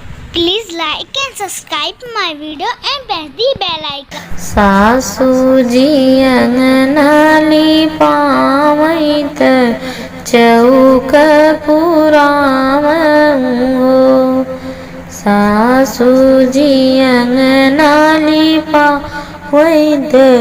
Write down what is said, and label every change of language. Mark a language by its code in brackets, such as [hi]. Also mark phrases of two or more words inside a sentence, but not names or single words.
[en] Please like and subscribe my video and press the bell icon. [bho] सासूजी अंगनाली पावैत चौक पुरावहु सासूजी अंगनाली पावैत